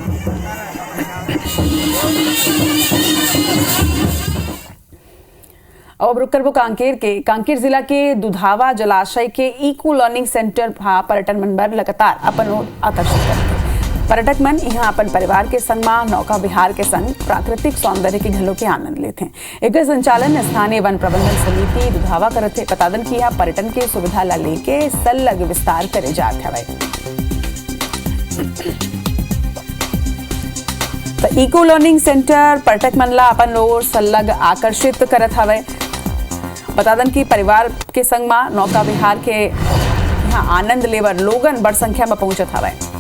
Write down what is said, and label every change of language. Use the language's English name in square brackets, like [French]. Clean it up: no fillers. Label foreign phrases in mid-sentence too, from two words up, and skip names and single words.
[Chhattisgarhi] अब रुक करबो कांकेर जिला के दुधावा जलाशय के [English] eco learning centre [Chhattisgarhi] पर्यटन मन बर लगातार अपन ओर आकर्षित करते। पर्यटक मन यहाँ अपन परिवार के संग में नौका विहार के संग प्राकृतिक सौंदर्य के घलों के आनंद लेते हैं। एक संचालन स्थानीय वन प्रबंधन समिति दुधावा करते। बता दें कि यहाँ पर्यटन के सुविधा ला लेके संलग्न विस्तार करे जाते हवे। तो [English] eco learning centre [Chhattisgarhi] पर्यटक मन ला अपन ओर संलग्न आकर्षित करत हवे। बता दें कि परिवार के संग में नौका विहार के यहाँ आनंद लेवर लोगन बड़ संख्या में पहुंचत हवे।